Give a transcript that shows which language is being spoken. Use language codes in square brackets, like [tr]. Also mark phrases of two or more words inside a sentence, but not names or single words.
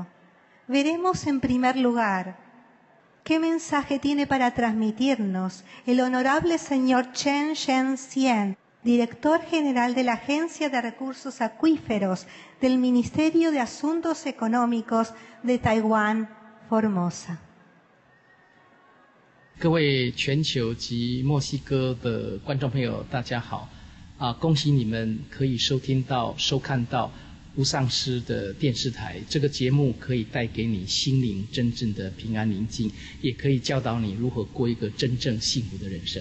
[es] Veremos en primer lugar qué mensaje tiene para transmitirnos el honorable señor Chen Shen-Sien, director general de la Agencia de Recursos Acuíferos del Ministerio de Asuntos Económicos de Taiwán, Formosa. [zh] 各位全球及墨西哥的观众朋友，大家好！恭喜你们可以收看到无上师的电视台。这个节目可以带给你心灵真正的平安宁静，也可以教导你如何过一个真正幸福的人生。